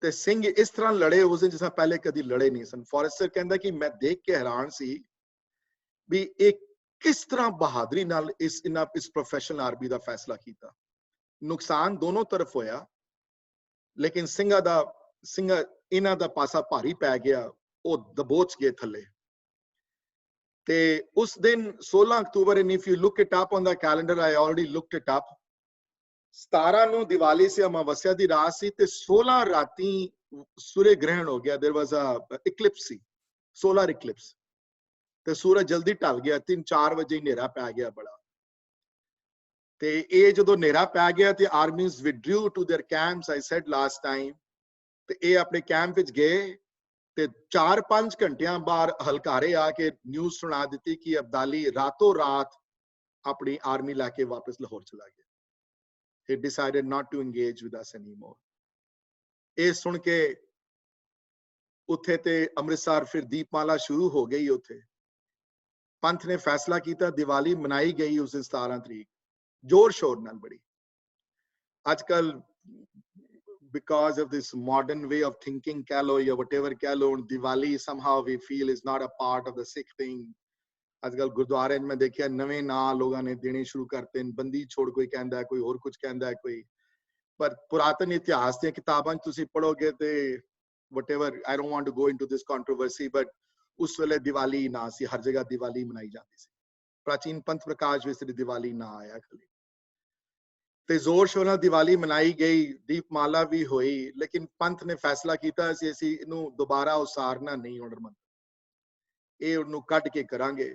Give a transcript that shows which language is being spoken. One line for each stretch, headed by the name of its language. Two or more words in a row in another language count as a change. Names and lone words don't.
Punjabi: ਤੇ ਸਿੰਘ ਇਸ ਤਰ੍ਹਾਂ ਲੜੇ ਉਸ ਦਿਨ ਜਿਸ ਤਰ੍ਹਾਂ ਪਹਿਲੇ ਕਦੀ ਲੜੇ ਨਹੀਂ ਸਨ। ਫੋਰੈਸਟਰ ਕਹਿੰਦਾ ਕਿ ਮੈਂ ਦੇਖ ਕੇ ਹੈਰਾਨ ਸੀ ਵੀ ਇਹ ਕਿਸ ਤਰ੍ਹਾਂ ਬਹਾਦਰੀ ਨਾਲ ਇਸ
English: professional army
Punjabi: ਦਾ ਫੈਸਲਾ ਕੀਤਾ। ਨੁਕਸਾਨ ਦੋਨੋਂ ਤਰਫ ਹੋਇਆ, ਲੇਕਿਨ ਸਿੰਘ ਇਹਨਾਂ ਦਾ ਪਾਸਾ ਭਾਰੀ ਪੈ ਗਿਆ, ਉਹ ਦਬੋਚ ਗਏ ਥੱਲੇ। ਤੇ ਉਸ ਦਿਨ 16 ਅਕਤੂਬਰ,
English: and if you look it up on the calendar, I already looked it up,
Punjabi: 17 ਨੂੰ ਦੀਵਾਲੀ ਸੀ, ਅਮਾਵਸਿਆ ਦੀ ਰਾਤ ਸੀ, ਤੇ 16 ਰਾਤੀ ਸੂਰਜ ਗ੍ਰਹਿਣ ਹੋ ਗਿਆ।
English: there was a eclipse ਸੀ, solar eclipse,
Punjabi: ਤੇ ਸੂਰਜ ਜਲਦੀ ਢਲ ਗਿਆ, 3-4 ਵਜੇ ਹਨੇਰਾ ਪੈ ਗਿਆ ਬੜਾ। ਤੇ ਇਹ ਜਦੋਂ ਹਨੇਰਾ ਪੈ ਗਿਆ ਤੇ ਆਰਮੀਜ਼
English: withdrew to their camps, I said last time,
Punjabi: ਤੇ ਇਹ ਆਪਣੇ ਕੈਂਪ ਵਿੱਚ ਗਏ ਤੇ 4-5 ਘੰਟਿਆਂ ਬਾਅਦ ਹਲਕਾਰੇ ਆ ਕੇ ਨਿਊਜ਼ ਸੁਣਾ ਦਿੱਤੀ ਕਿ ਅਬਦਾਲੀ ਰਾਤੋਂ ਰਾਤ ਆਪਣੀ ਆਰਮੀ ਲੈ ਕੇ ਵਾਪਸ ਲਾਹੌਰ ਚਲਾ ਗਿਆ।
English: He decided not to engage with us anymore.
Punjabi: ਇਹ ਸੁਣ ਕੇ ਉੱਥੇ ਤੇ ਅੰਮ੍ਰਿਤਸਰ ਫਿਰ ਦੀਪਮਾਲਾ ਸ਼ੁਰੂ ਹੋ ਗਈ। ਉੱਥੇ ਪੰਥ ਨੇ ਫੈਸਲਾ ਕੀਤਾ, ਦੀਵਾਲੀ ਮਨਾਈ ਗਈ ਉਸ ਦਿਨ 17 ਤਰੀਕ ਜ਼ੋਰ ਸ਼ੋਰ ਨਾਲ ਬੜੀ। ਅੱਜ ਕੱਲ
English: because of this modern way of thinking,
Punjabi: ਕਹਿ ਲੋ ਜਾਂ whatever ਕਹਿ ਲੋ,
English: Diwali somehow we feel is not a part of the Sikh thing.
Punjabi: ਅੱਜ ਕੱਲ ਗੁਰਦੁਆਰੇ ਮੈਂ ਦੇਖਿਆ ਨਵੇਂ ਨਾਂ ਲੋਕਾਂ ਨੇ ਦੇਣੇ ਸ਼ੁਰੂ ਕਰਤੇ ਨੇ, ਬੰਦੀ ਛੋੜ ਕੋਈ ਕਹਿੰਦਾ, ਕੋਈ ਹੋਰ ਕੁਝ ਕਹਿੰਦਾ ਕੋਈ। ਪਰ ਪੁਰਾਤਨ ਇਤਿਹਾਸ ਦੀਆਂ ਕਿਤਾਬਾਂ 'ਚ ਤੁਸੀਂ ਪੜੋਗੇ ਤੇ
English: whatever, I don't want to go into this controversy, but
Punjabi: ਉਸ ਵੇਲੇ ਦੀਵਾਲੀ ਨਾ ਸੀ, ਹਰ ਜਗ੍ਹਾ ਦੀਵਾਲੀ ਮਨਾਈ ਜਾਂਦੀ ਸੀ। ਪ੍ਰਾਚੀਨ ਪੰਥ ਪ੍ਰਕਾਸ਼ ਵਿੱਚ ਦੀਵਾਲੀ ਨਾ ਆਇਆ ਖਾਲੀ, ਤੇ ਜ਼ੋਰ ਸ਼ੋਰ ਨਾਲ ਦੀਵਾਲੀ ਮਨਾਈ ਗਈ, ਦੀਪਮਾਲਾ ਵੀ ਹੋਈ। ਲੇਕਿਨ ਪੰਥ ਨੇ ਫੈਸਲਾ ਕੀਤਾ ਸੀ ਅਸੀਂ ਇਹਨੂੰ ਦੁਬਾਰਾ ਉਸਾਰਨਾ ਨਹੀਂ ਆਰਡਰ ਮੰਨ, ਇਹ ਉਹਨੂੰ ਕੱਢ ਕੇ ਕਰਾਂਗੇ।